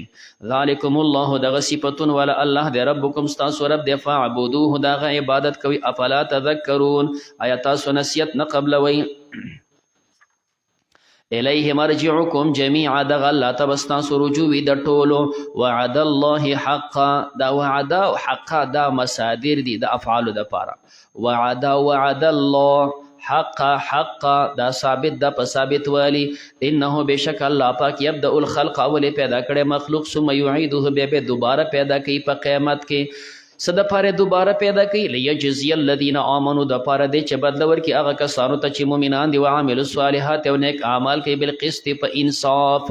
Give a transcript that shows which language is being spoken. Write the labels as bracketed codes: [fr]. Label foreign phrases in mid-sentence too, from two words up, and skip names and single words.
[ar] ذلکم الله [ps] دغه صفتون والا الله دی ربکم ستاسو رب دی فاعبدوه د هغه عبادت کوئ. [ar] افلا تذکرون [ps] آیا تاسو نصیحت نه قبلوئ؟ [ar] الیه مرجعکم جمیعا [ps] دغه الله ته به ستاسو رجوع وي د ټولو. [ar] وعد الله حقا [ps] دا وعده او حقا دا مصادر دي د افعالو دپاره. [ar] وعد الله حقا [ps] دا ثابت دا په ثابت والی. انه بشک الله پاک [ar] یبدأ الخلق [ps] اولې پیدا کړی مخلوق [ar] ثم یعیده [ps] بیا به دوباره پیدا کوي په قیامت کې. څه دپاره دوباره پیدا کوي؟ [ar] لیجزی الذین آمنوا [ps] دپاره دی چې بدله ورکړي هغه کسانو ته چې مؤمنان دي [ar] وعملوا الصالحات [ps] او نیک اعمال کوي بالقسط په انصاف.